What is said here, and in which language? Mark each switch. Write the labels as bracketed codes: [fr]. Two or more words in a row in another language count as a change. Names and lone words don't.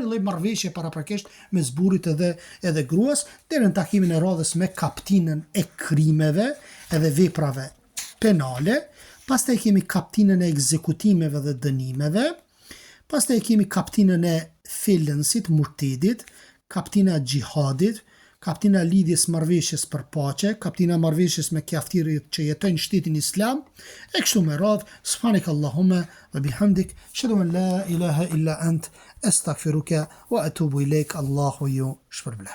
[sq] një lloj marrëveshje paraprakisht mes burrit edhe gruas, deri në takimin e radhës me kaptinën e krimeve edhe veprave penale, pastaj kemi kaptinën e ekzekutimeve dhe dënimeve, pastaj kemi kaptinën e felënsit, murtedit, kaptina e xhihadit, kaptina e lidhjes marrëveshjes për paqe, kaptina e marrëveshjes me kaftirët që jetojnë në shtetin islam, e kështu me radhë. [ar] سبحانك اللهم وبحمدك أشهد أن لا إله إلا أنت أستغفرك وأتوب إليك. [sq] Allahu ju shpërblet.